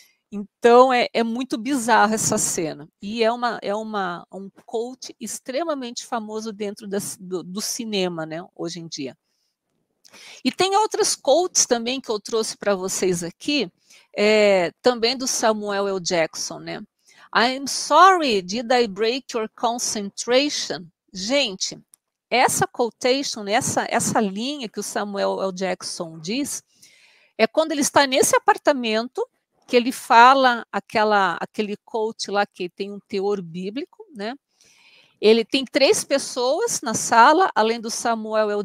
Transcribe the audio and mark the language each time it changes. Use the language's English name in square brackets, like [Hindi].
[Portuguese] Então é muito bizarra essa cena. E é um quote extremamente famoso dentro do cinema, né? Hoje em dia. E tem outras quotes também que eu trouxe para vocês aqui, também do Samuel L. Jackson, né? [English] I'm sorry, did I break your concentration? [Portuguese] Gente, essa quotation, essa linha que o Samuel L. Jackson diz, é quando ele está nesse apartamento, que ele fala aquele quote lá que tem um teor bíblico, né? Ele tem 3 pessoas na sala, além do Samuel L.